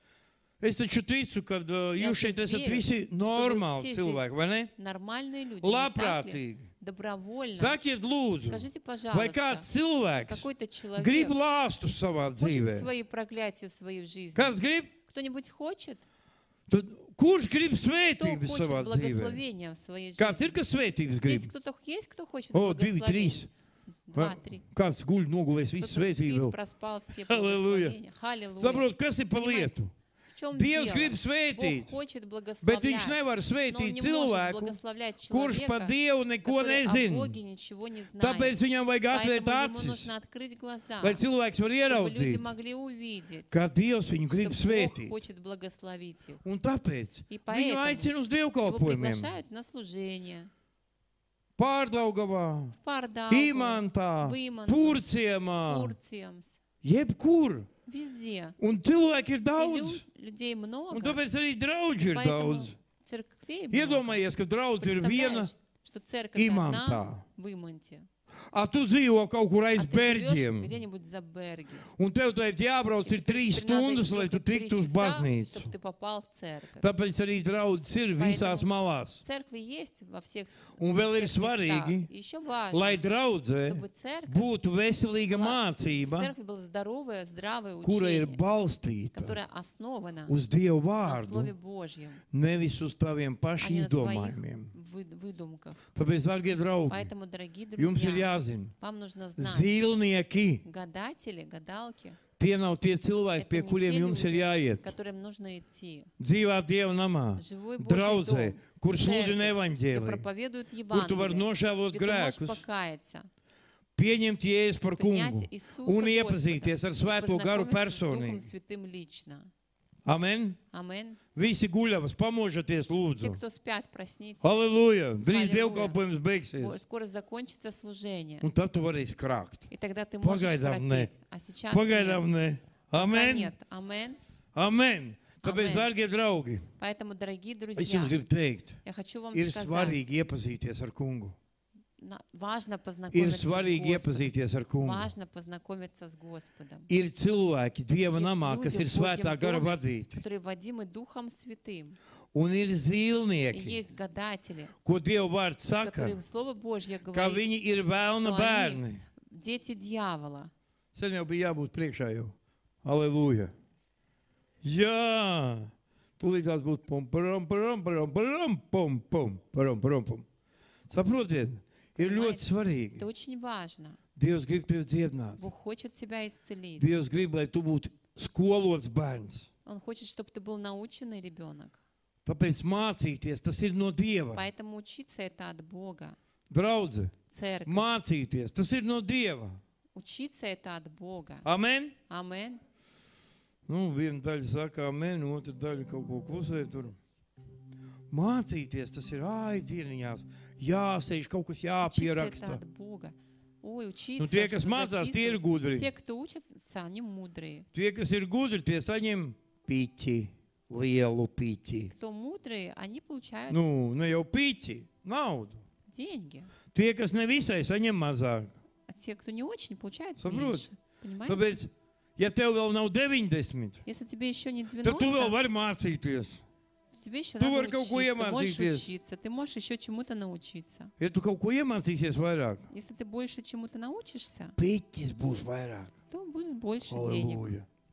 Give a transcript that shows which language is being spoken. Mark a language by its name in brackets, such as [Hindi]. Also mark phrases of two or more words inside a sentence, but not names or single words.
[Latvian] Es taču ticu, ka jūs šeit esat visi normāli cilvēki, vai ne? [Russian] Нормальные люди, не так ли? [Latvian] Labprātīgi. [Russian] Добровольно. [Latvian] Sakiet, lūdzu, [Russian] Скажите, [Latvian] vai kāds [Russian] пожалуйста, [Latvian] cilvēks [Russian] какой-то [Latvian] grib [Russian] человек [Latvian] lāstu savā [Russian] хочет [Latvian] dzīvē? [Russian] свои проклятия в своей жизни? [Latvian] Kāds grib? [Russian] Кто-нибудь хочет? [Latvian] Tad kurš grib [Russian] Кто [Latvian] svētības [Russian] хочет [Latvian] savā dzīvē? [Russian] благословения в своей [Latvian] Kāds [Russian] жизни? [Latvian] ir, kas svētības [Russian] Здесь [Latvian] grib? [Russian] кто-то есть, кто хочет [Latvian] O, 2, 3. [Russian] благословения? 2, 3. [Latvian] Kāds guļ, nogulēs visu [Russian] Кто-то [Latvian] svētību [Russian] спит, [Latvian] vēl. [Russian] проспал все [Latvian] Halleluja. [Russian] благословения. Халилуя. [Latvian] Saprot, kas ir pa [Russian] Понимаете, [Latvian] lietu? [Russian] В чем [Latvian] Dievs [Russian] дело? [Latvian] grib svētīt, [Russian] Бог хочет [Latvian] bet [Russian] благословлять, [Latvian] viņš nevar [Russian] но он [Latvian] svētīt [Russian] не может [Latvian] cilvēku, [Russian] благословлять [Latvian] kurš par [Russian] человека, [Latvian] Dievu neko [Russian] который о [Latvian] nezina. [Russian] Боге ничего не знает. [Latvian] Tāpēc viņam vajag atvērt [Russian] Поэтому ему [Latvian] acis, [Russian] нужно открыть глаза, [Latvian] lai cilvēks var [Russian] чтобы люди [Latvian] ieraudzīt, [Russian] могли увидеть, [Latvian] kā Dievs viņu grib [Russian] что Бог [Latvian] svētīt. [Russian] хочет благословить их. [Latvian] Un tāpēc [Russian] И [Latvian] viņu [Russian] поэтому [Latvian] aicina uz [Russian] Его [Latvian] dievkalpojumiem. [Russian] приглашают на служение [Latvian] Pārdaugavā, [Russian] в Pārdaugavā, [Latvian] Imantā, [Russian] в Иманту, [Latvian] Purciemā, [Russian] Пурциемс, [Latvian] jebkur. [Russian] везде. [Latvian] Un cilvēki ir [Russian] И [Latvian] daudz. [Russian] людей [Latvian] Un [Russian] много, [Latvian] tāpēc arī draudži ir [Russian] поэтому [Latvian] daudz. [Russian] церквей много. [Latvian] Iedomājies, ka draudz ir viena [Russian] Представляешь, что церковь [Latvian] Имантā. [Russian] одна в Иманте, [Latvian] A tu dzīvo kaut kur aiz [Russian] а ты живешь [Latvian] Berģiem, [Russian] где-нибудь за Берги. [Latvian] un tev tagad jābrauc [Russian] И [Latvian] ir [Russian] теперь [Latvian] 3 [Russian] тебе надо [Latvian] stundas, lai tu [Russian] ехать 3 [Latvian] tiktu uz [Russian] часа, [Latvian] baznīcu. [Russian] чтобы ты попал в церковь. [Latvian] Tāpēc arī draudz ir visās malās. [Russian] Церкви есть во всех, [Latvian] Un vēl ir [Russian] всех местах. [Latvian] svarīgi, [Russian] И еще важно, [Latvian] lai draudzē [Russian] чтобы церковь, [Latvian] būtu veselīga [Russian] в [Latvian] mācība, [Russian] церкви была здоровая, здравое [Latvian] kura ir [Russian] учение, [Latvian] balstīta [Russian] которое основано [Latvian] uz Dievu [Russian] на [Latvian] vārdu, [Russian] Слове Божьем, [Latvian] nevis uz taviem [Russian] а [Latvian] pašu [Russian] не на твоих [Latvian] izdomājumiem. [Russian] выдумках. [Latvian] Tāpēc, darbie draugi, [Russian] Поэтому, дорогие [Latvian] jums ir [Russian] друзья, [Latvian] jāzina, [Russian] вам нужно знать, [Latvian] zīlnieki, [Russian] гадатели, гадалки, [Latvian] tie nav tie cilvēki, [Russian] это [Latvian] pie [Russian] не [Latvian] kuriem [Russian] те [Latvian] jums ir [Russian] люди, [Latvian] jāiet. [Russian] к которым нужно идти. [Latvian] Dzīvā Dieva namā, [Russian] Живой Божий [Latvian] draudzē, [Russian] дом, [Latvian] kur sludina [Russian] церковь, где [Latvian] evaņģēliju, [Russian] проповедуют [Latvian] kur tu vari [Russian] Евангелие, [Latvian] nožēlot [Russian] где ты можешь [Latvian] grēkus, [Russian] покаяться, [Latvian] pieņemt Jēzu par kungu [Russian] принять Иисуса [Latvian] un [Russian] Господа [Latvian] iepazīties ar [Russian] и [Latvian] Svēto garu [Russian] познакомиться с Духом [Latvian] personīgi. [Russian] Святым лично. [Latvian] Amen. [Russian] Аминь. [Latvian] Visi guļavas, pamožaties, [Russian] Все, [Latvian] lūdzu. [Russian] кто спят, проснитесь. [Latvian] Halleluja! Drīz [Russian] Halleluja. [Latvian] dievkalpojums beigsies. [Russian] Скоро закончится служение. [Latvian] Un tad tu varēsi krākt. [Russian] И тогда ты можешь [Latvian] Pagaidām ne. [Russian] храпеть. А сейчас [Latvian] Pagaidām [Russian] нет. [Latvian] ne. [Russian] Пока [Latvian] Amen. [Russian] нет. Аминь. [Latvian] Amen. Tāpēc, [Russian] Amen. [Latvian] dārgie draugi, [Russian] Поэтому, дорогие [Latvian] es [Russian] друзья, [Latvian] jums gribu teikt, [Russian] я хочу вам [Latvian] ir [Russian] сказать, [Latvian] svarīgi iepazīties ar kungu. [Russian] важно [Latvian] Ir [Russian] познакомиться с [Latvian] svarīgi [Russian] Господом. [Latvian] iepazīties ar kungu. [Russian] Важно познакомиться с Господом. [Latvian] Ir cilvēki Dieva [Russian] Есть [Latvian] namā, kas [Russian] люди [Latvian] ir [Russian] в Божьем [Latvian] svētā gara [Russian] доме, [Latvian] vadīti. [Russian] которые водимы Духом Святым. [Latvian] Un ir [Russian] И [Latvian] zīlnieki, [Russian] есть гадатели, [Latvian] ko Dieva vārds saka, [Russian] которые Слово Божье [Latvian] ka [Russian] говорит, [Latvian] viņi ir vēlna [Russian] что [Latvian] bērni. [Russian] они дети дьявола. [Latvian] Sen jau bija jābūt priekšā jau. Aleluja. Jā. Tūlīt tās būtu pum, param, param, param, param, pum, pum, param, param, pum. Saprotiet, ir ļoti svarīgi. [Russian] Это очень важно. [Latvian] Dievs grib tevi dziedināt. [Russian] Бог хочет тебя исцелить. [Latvian] Dievs grib, lai tu būtu skolots bērns. [Russian] Он хочет, чтобы ты был наученный ребенок. [Latvian] Tāpēc mācīties, tas ir no Dieva. [Russian] Поэтому учиться это от Бога. [Latvian] Draudze, [Russian] Церковь. [Latvian] mācīties, tas ir no Dieva. [Russian] Учиться это от Бога. [Latvian] Amen? [Russian] Аминь. [Latvian] Nu, viena daļa saka amen, otra daļa kaut ko klusē tur. Mācīties, tas ir dieniņās. Jāsēž, kaut kas [Russian] Учиться это [Latvian] jāpieraksta. [Russian] от Бога. Ой, [Latvian] Nu, [Russian] учиться, [Latvian] tie, kas [Russian] чтобы [Latvian] mācās, tie ir [Russian] записывать. [Latvian] gudri. [Russian] Те, кто учатся, они мудрые. [Latvian] Tie, kas ir gudri, tie saņem piķi, lielu piķi. [Russian] Кто мудрые, они получают [Latvian] Nu, ne jau piķi, naudu. [Russian] деньги. [Latvian] Tie, kas nevisai, saņem mazāk. [Russian] А те, кто не очень, получают [Latvian] Saproti? [Russian] меньше. Понимаете? [Latvian] Tāpēc, ja tev vēl nav 90, [Russian] Если тебе еще не [Latvian] tad tu vēl [Russian] 90, [Latvian] vari mācīties. [Russian] тебе еще [Latvian] Tu [Russian] надо [Latvian] vari kaut ko [Russian] учиться. Можешь [Latvian] iemācīties. [Russian] учиться. Ты можешь еще чему-то научиться. [Latvian] Ja tu kaut ko iemācīsies vairāk, [Russian] Если ты больше чему-то научишься, [Latvian] piķis būs vairāk. [Russian] то будет больше денег. [Latvian] Halleluja.